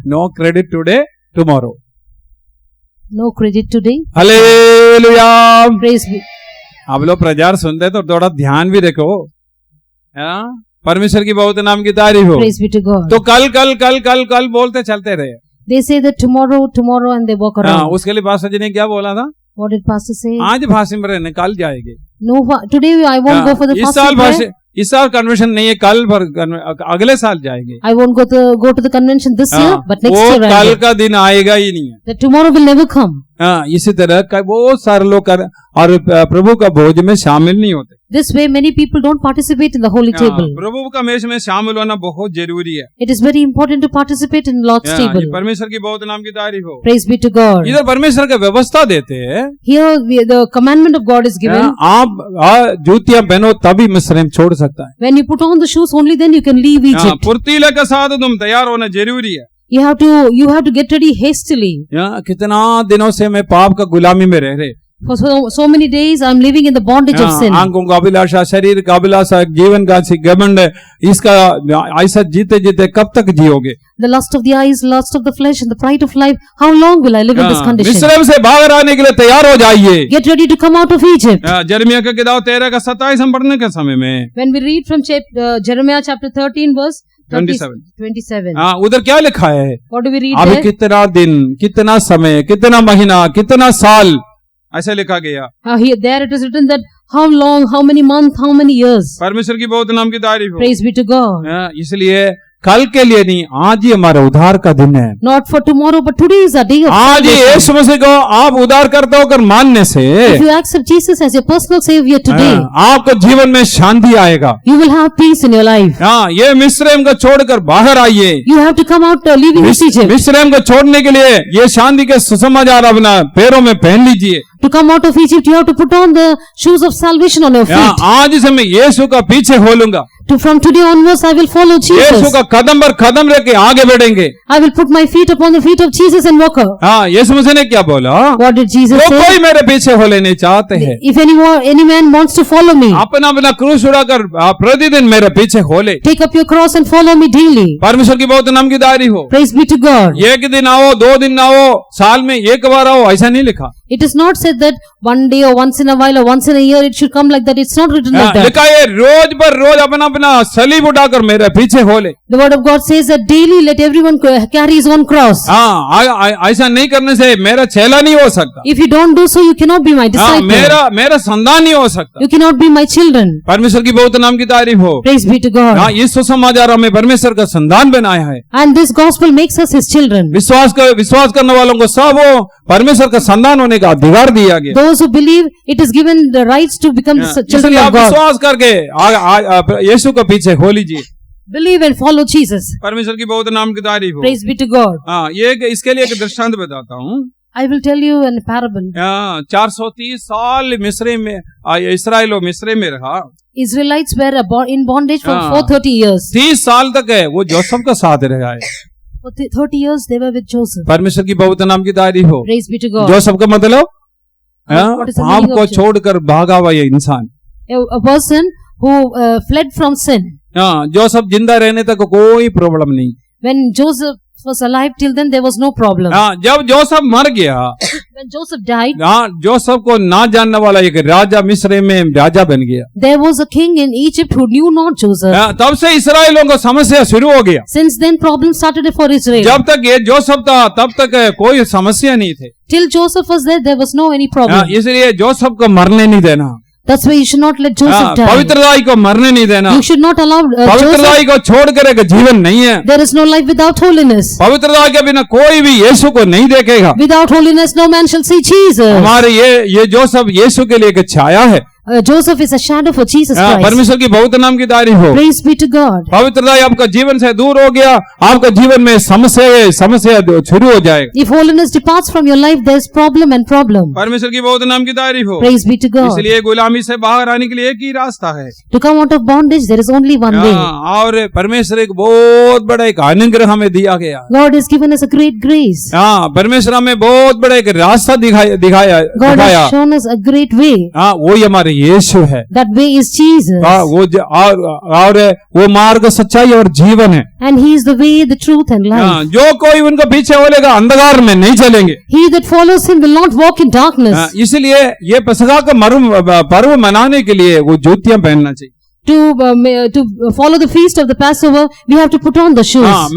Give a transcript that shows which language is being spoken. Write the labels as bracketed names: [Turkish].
[English] No credit today tomorrow. No credit today. [Hindi] Hallelujah. [English] Praise be. [Hindi] आप लोग प्रचार सुनते तो थोड़ा ध्यान भी रखो। परमेश्वर की बहुत नाम की तारीफ हो। [English] Praise be to God. [Hindi] तो कल कल कल कल कल बोलते चलते रहे। [English] They say that tomorrow and they walk around. [Hindi] उसके लिए पास्टर जी ने क्या बोला था? [English] What did pastor say? [Hindi] आज फास्टिंग में रहने, कल जाएंगे। [English] No, today I won't go for the fasting prayer. [Hindi] इस साल कन्वेंशन नहीं है, कल पर अगले साल जाएंगे। [English] I won't go to the convention this year, but next year. [Hindi] वो कल का दिन आएगा ही नहीं है। [English] That tomorrow will never come. [Hindi] इसी तरह बहुत सारे लोग और प्रभु का भोज में शामिल नहीं होते। [English] This way many people don't participate in the holy table. [Hindi] प्रभु का मेज में शामिल होना बहुत जरूरी है। [English] It is very important to participate in Lord's table. [Hindi] परमेश्वर की बहुत नाम की तारीफ हो। [English] Praise be to God. [Hindi] इधर परमेश्वर का व्यवस्था देते हैं। [English] Here the commandment of God is given. [Hindi] आप जूतियां पहनो तभी मिस्रैम छोड़ सकता है। [English] When you put on the shoes, only then you can leave Egypt. [Hindi] फुर्तीले के साथ तुम तैयार होना जरूरी है। [English] You have to get ready hastily. [Hindi] कितना दिनों से मैं पाप का गुलामी में रह रहे, [English] For so many days I am living in the bondage of sin. [Hindi] आंखों का अभिलाषा, शरीर का अभिलाषा, जीवन का घमंड, इसका ऐसा जीते जीते कब तक जियोगे? [English] The lust of the eyes, lust of the flesh, and the pride of life. How long will I live in this condition? [Hindi] मिस्र से बाहर आने के लिए तैयार हो जाइए। [English] Get ready to come out of Egypt. [Hindi] यिर्मयाह का किताब 13 का 27 हम पढ़ने के समय में, [English] When we read from Jeremiah chapter 13 verse 27. [Hindi] उधर क्या लिखा है? [English] What do we read [Hindi] अभी [English] there? [Hindi] कितना दिन, कितना समय, कितना महीना, कितना साल, ऐसे लिखा गया। [English] There it is written that how long, how many months, how many years. [Hindi] परमेश्वर की बहुत नाम की तारीफ हो। [English] Praise be to God. [Hindi] इसलिए कल के लिए नहीं, आज ही हमारा उद्धार का दिन है। [English] Not for tomorrow, but today is a day of [Hindi] आज ही [English] salvation. [Hindi] यीशु मसीह को आप उद्धार करते होकर मानने से [English] If you accept Jesus as your personal savior today, [Hindi] आपको जीवन में शांति आएगा। [English] you will have peace in your life. [Hindi] ये मिस्रैम को छोड़कर बाहर आइए। [English] You have to come out leaving this Egypt. [Hindi] मिस्रैम को छोड़ने के लिए ये शांति के सुसमाचार अपना पैरों में पहन लीजिए। [English] To come out of Egypt, you have to put on the shoes of salvation on your feet. [Hindi] आज से मैं यीशु का पीछे हो लूंगा। [English] From today onwards, I will follow [Hindi] Yeshu [English] Jesus. [Hindi] का कदम पर कदम रख के आगे बढ़ेंगे। [English] I will put my feet upon the feet of Jesus and walk out. [Hindi] यीशु मसीह ने क्या बोला? [English] What did Jesus [Hindi] जो [English] say? [Hindi] कोई मेरे पीछे हो लेने चाहते हैं, [English] If any man wants to follow me, [Hindi] अपना अपना क्रूस उठाकर प्रतिदिन मेरे पीछे हो ले। [English] take up your cross and follow me daily. [Hindi] परमेश्वर की बहुत नाम की दारी हो। [English] Praise be to God. [Hindi] एक दिन आओ, 2 दिन आओ, साल में एक बार आओ, ऐसा नहीं लिखा। [English] It is not said that one day or once in a while or once in a year it should come like that. It's not written like that. [Hindi] लिखा है रोज पर रोज अपना अपना सलीब उठाकर मेरे पीछे हो ले। [English] The word of God says that daily let everyone carry his own cross. [Hindi] ऐसा नहीं करने से मेरा चेला नहीं हो सकता। [English] If you don't do so, you cannot be my disciple. [Hindi] मेरा संतान नहीं हो सकता। [English] You cannot be my children. [Hindi] परमेश्वर की बहुत नाम की तारीफ हो। [English] Praise be to God. [Hindi] इस सुसमाचार में परमेश्वर का संतान बनाया है। [English] And this gospel makes us his children. [Hindi] विश्वास करने वालों को सब वो परमेश्वर का संतान होने का अधिकार दिया गया। [English] Those who believe, it is given the rights to become the children [Hindi] इसलिए [English] of [Hindi] आप [English] God. [Hindi] विश्वास करके यीशु के पीछे हो लीजिए। [English] Believe and follow Jesus. [Hindi] परमेश्वर की बहुत नाम की तारीफ हो। [English] Praise be to God. [Hindi] इसके लिए एक दृष्टांत बताता हूँ। [English] I will tell you in a parable. [Hindi] 430 साल मिस्र में इस्राएल मिस्र में रहा। [English] Israelites were in bondage for 430 years. [Hindi] 30 साल तक है वो जोसेफ का साथ रहा है। [English] For 30 years they were with Joseph. [Hindi] परमेश्वर की बहुत नाम की तारीफ हो। [English] Praise be to God. [Hindi] Joseph का मतलब [English] What is the [Hindi] पाप [English] meaning [Hindi] को [English] of [Hindi] छोड़कर भागा हुआ ये इंसान। [English] A person who fled from sin. [Hindi] Joseph जिंदा रहने तक कोई प्रॉब्लम नहीं। [English] When Joseph was alive, till then there was no problem. [Hindi] जब जोसेफ मर गया, [English] When Joseph died, [Hindi] जोसेफ को ना जानने वाला एक राजा मिस्र में राजा बन गया। [English] there was a king in Egypt who knew not Joseph. [Hindi] तब से इस्राएलियों को समस्या शुरू हो गया। [English] Since then problems started for Israel. [Hindi] जब तक ये जोसेफ था तब तक कोई समस्या नहीं थे। [English] Till Joseph was there was no any problem. [Hindi] इसलिए जोसेफ को मरने नहीं देना। [English] That's why you should not let Joseph die. [Hindi] पवित्रताई को मरने नहीं देना। [English] You should not allow [Hindi] पवित्रताई [English] Joseph. [Hindi] को छोड़कर एक जीवन नहीं है। [English] There is no life without holiness. [Hindi] पवित्रता के बिना कोई भी यीशु को नहीं देखेगा। [English] Without holiness, no man shall see Jesus. [Hindi] हमारे ये जोसेफ यीशु के लिए एक छाया है। [English] Joseph is a shadow for Jesus Christ. [Hindi] परमेश्वर की बहुत नाम की तारीफ हो। [English] Praise be to God. [Hindi] पवित्रता आपका जीवन से दूर हो गया, आपका जीवन में समस्या शुरू हो जाएगा। [English] If holiness departs from your life, there is problem and problem. [Hindi] परमेश्वर की बहुत नाम की तारीफ हो। [English] Praise be to God. [Hindi] इसलिए गुलामी से बाहर आने के लिए एक ही रास्ता है। [English] To come out of bondage, there is only one way. [Hindi] और परमेश्वर एक बहुत बड़ा एक अनुग्रह हमें दिया गया। [English] God has given us a great grace. [Hindi] परमेश्वर हमें बहुत बड़ा एक रास्ता दिखाया। [English] God has shown us a great way. [Hindi] वो हमारे यीशु है। [English] That way is Jesus. [Hindi] और वो मार्ग, सच्चाई और जीवन है। [English] And He is the way, the truth and life. [Hindi] जो कोई उनका पीछे होलेगा अंधकार में नहीं चलेंगे। [English] He that follows Him will not walk in darkness. [Hindi] इसलिए ये पसखा का पर्व मनाने के लिए वो जूतियां पहनना चाहिए। [English] To follow the feast of the Passover, we have to put on the shoes.